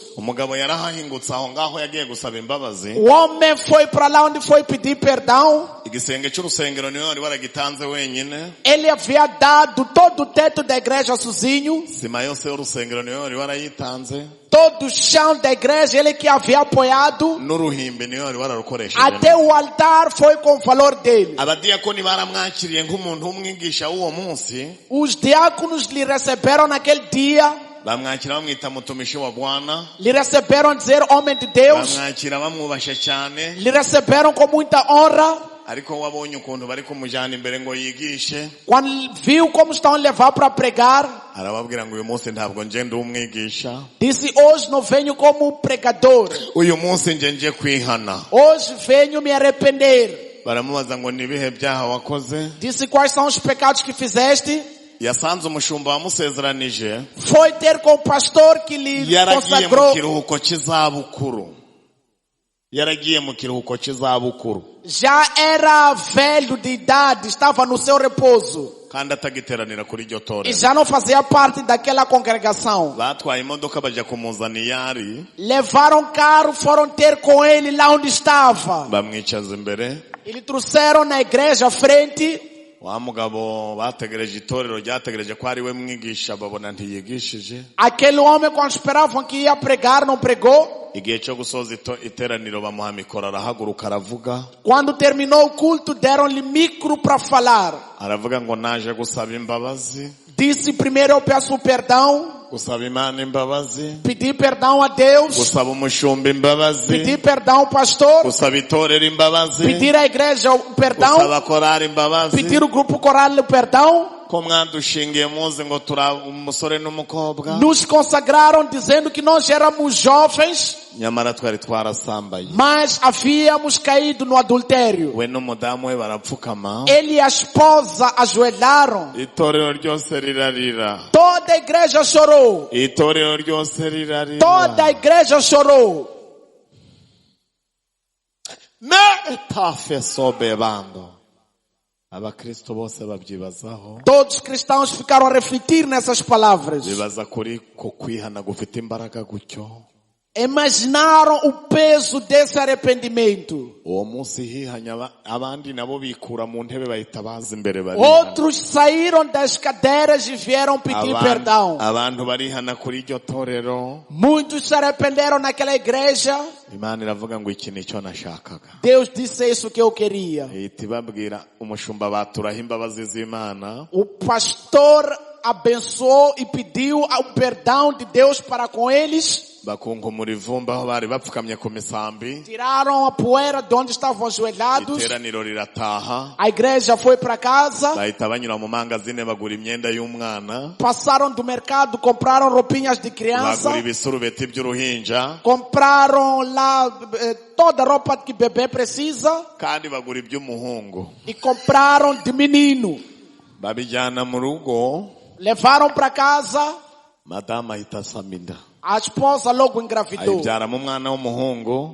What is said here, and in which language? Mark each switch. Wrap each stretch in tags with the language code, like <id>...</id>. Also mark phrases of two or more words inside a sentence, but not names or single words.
<rw>Umugabo yarahahingutse aho ngaho yagiye gusaba imbabazi.</rw> <pt>O homem foi para lá onde foi pedir perdão.</pt> <rw>Igisenge cy'urusengero niwe wari waragitanze wenyine.</rw> <pt>Ele havia dado todo o teto da igreja sozinho.</pt> <rw>Sima yose y'urusengero niwe wari warayitanze.</rw> <pt>Todo o chão da igreja ele que havia apoiado.</pt> <rw>N'uruhimbi niwe wari wararukoresheje.</rw> <pt>Até o altar foi com o valor dele.</pt> <rw>Abadiyakoni baramwakiriye nk'umuntu w'umwigisha w'uwo munsi.</rw> <pt>Os diáconos lhe receberam naquele dia.</pt> <rw>Bamwakira bamwita</rw> <sw>mutumishi wa Bwana.</sw> <pt>Lhe receberam dizer homem de Deus.</pt> <rw>Bamwakira bamwubashe cyane.</rw> <pt>Lhe receberam com muita honra.</pt> <rw>Ariko wabonye ukuntu bari kumujyana imbere ngo yigishe.</rw> <pt>Quando viu como estão a levar para pregar,</pt> <rw>Arababwira ngo uyu munsi ntabwo nje ndi umwigisha.</rw> <pt>disse, hoje não venho como pregador.</pt> <rw>Uyu munsi nje kwihana.</rw> <pt>Hoje venho me arrepender.</pt> <rw>Baramubaza ngo ni ibihe byaha wakoze.</rw> <pt>Disse, quais são os pecados que fizeste?</pt> <rw>Yasanze umushumba wamusezeranije.</rw> <pt>Foi ter com o pastor que lhe</pt> <rw>Yaragiye mu</rw> <pt>consagrou.</pt> <rw>kiruhuko cy'izabukuru. yaragiye mu kiruhuko cy'izabukuru</rw> <pt>Já era velho de idade, estava no seu repouso.</pt> <rw>kandi atagiteranira kuri iryo</rw> <pt>E</pt> <rw>torero.</rw> <pt>já não fazia parte daquela congregação.</pt> <rw>Batwaye imodoka bajya kumuzana iyo ari,</rw> <pt>Levaram carro, foram ter com ele lá onde estava.</pt> <rw>bamwicaza imbere.</rw> <pt>E lhe trouxeram na igreja à frente.</pt> <rw>Wa mugabo bategereje itorero ryategereje ko ari we mwigisha, babona ntiyigishije.</rw> <pt>Aquele homem, quando esperavam que ia pregar, não pregou.</pt> <rw>Igihe cyo gusoza iteraniro bamuha mikoro, arahaguruka aravuga.</rw> <pt>Quando terminou o culto, deram-lhe micro para falar.</pt> <rw>Aravuga ngo naje gusaba imbabazi,</rw> <pt>Disse: primeiro eu peço perdão,</pt> <rw>gusaba Imana imbabazi,</rw> <pt>pedi perdão a Deus,</pt> <rw>gusaba umushumba imbabazi,</rw> <pt>pedi perdão ao pastor,</pt> <rw>gusaba itorero imbabazi,</rw> <pt>pedir à igreja o perdão,</pt> <rw>gusaba korari imbabazi.</rw> <pt>pedir o grupo coral o perdão.</pt> <rw>Ko mwadushingiye muzi ngo tura umusore n'umukobwa,</rw> <pt>Nos consagraram dizendo que nós éramos jovens,</pt> <rw>nyamara twari twarasambaye.</rw> <pt>mas havíamos caído no adultério.</pt> <rw>We n'umudamu we barapfukama,</rw> <pt>Ele e a esposa ajoelharam.</pt> <rw>itorero ryose rirarira,</rw> <pt>Toda a igreja chorou.</pt> <rw>itorero ryose rirarira.</rw> <pt>Toda a igreja chorou. Metafe sobebando.</pt> <rw>Abakristo bose babyibazaho,</rw> <pt>Todos os cristãos ficaram a refletir nessas palavras.</pt> <rw>bibaza kuri ko kwihana gufite imbaraga gutyo.</rw> <pt>Imaginaram o peso desse arrependimento.</pt> <rw>Uwo munsi hihanya abandi nabo bikura mu ntebe bahita baza imbere bari.</rw> <pt>Outros saíram das cadeiras e vieram pedir perdão.</pt> <rw>Abantu barihana kuri iryo torero.</rw> <pt>Muitos se arrependeram naquela igreja.</pt> <rw>Imana iravuga ngo iki nicyo nashakaga.</rw> <pt>Deus disse isso que eu queria.</pt> <rw>Ihita ibabwira umushumba baturaho imbabazi z'Imana.</rw> <pt>O pastor abençoou e pediu o perdão de Deus para com eles.</pt> <rw>Bakunkumura ivumba aho bari bapfukamye ku misambi.</rw> <pt>Tiraram a poeira de onde estavam ajoelhados.</pt> <rw>Iteraniro rirataha.</rw> <pt>A igreja foi para casa.</pt> <rw>Bahita banyura mu mangazine bagura imyenda y'umwana.</rw> <pt>Passaram do mercado, compraram roupinhas de criança.</pt> <rw>Bagura ibisurubeti by'uruhinja.</rw> <pt>Compraram lá toda a roupa que bebê precisa.</pt> <rw>Kandi bagura iby'umuhungu.</rw> <pt>E compraram de menino.</pt> <rw>Babijyana mu rugo.</rw> <pt>Levaram para casa.</pt> <rw>Madama ahita asama inda.</rw> <pt>A esposa logo engravidou.</pt> <rw>Ayibyaramo umwana w'umuhungu.</rw>